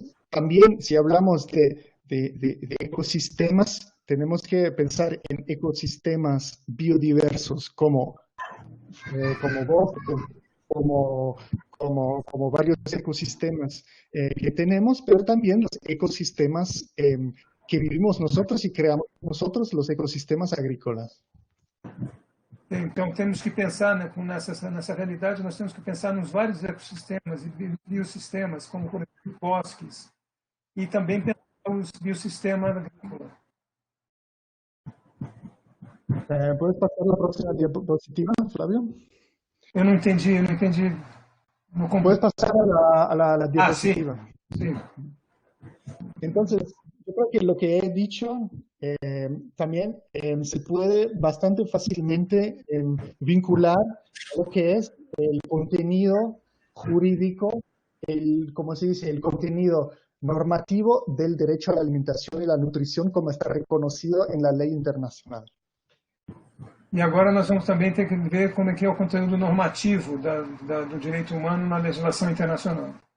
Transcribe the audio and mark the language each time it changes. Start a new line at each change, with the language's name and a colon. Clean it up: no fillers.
Spanish: También, si hablamos de ecosistemas, tenemos que pensar en ecosistemas biodiversos como bosques, como varios ecosistemas que tenemos, pero también los ecosistemas que vivimos nosotros y creamos nosotros, los ecosistemas agrícolas.
Portuguese: Então, temos que pensar nessa realidade, nós temos que pensar nos vários ecossistemas e biosistemas, como, por exemplo, bosques, e também pensar nos biosistemas agrícolas.
Spanish: ¿Puedes pasar la próxima diapositiva, Flavio?
Portuguese: Eu não entendi.
Spanish: Puedes pasar a la diapositiva. Sí. Entonces, yo creo que lo que he dicho también se puede bastante fácilmente vincular a lo que es el contenido jurídico, ¿cómo se dice? El contenido normativo del derecho a la alimentación y la nutrición como está reconocido en la ley internacional.
Portuguese: E agora nós vamos também ter que ver como é que é o conteúdo normativo do direito humano na legislação internacional.